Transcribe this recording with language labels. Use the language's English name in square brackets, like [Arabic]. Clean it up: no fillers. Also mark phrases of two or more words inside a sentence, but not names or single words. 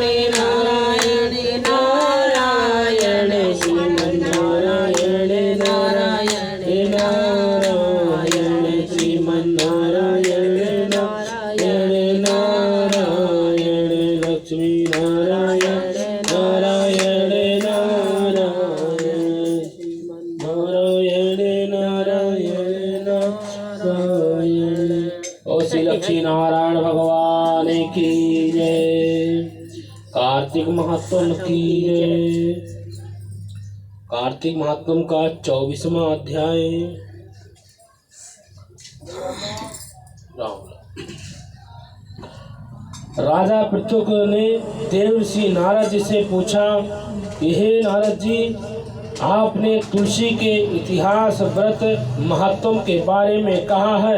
[Hindi] नारायण नारायण श्रीमन्नारायण नारायण नारायण श्रीमन्नारायण नारायण नारायण लक्ष्मी नारायण नारायण नारायण नारायण नारायण। और श्री लक्ष्मी नारायण भगवान की जय। कार्तिक महात्म की जय। कार्तिक महात्म का 24वां अध्याय। राजा पृथुक ने देवर्षि नारद जी से पूछा कि हे नारद जी, आपने तुलसी के इतिहास व्रत महत्व के बारे में कहा है।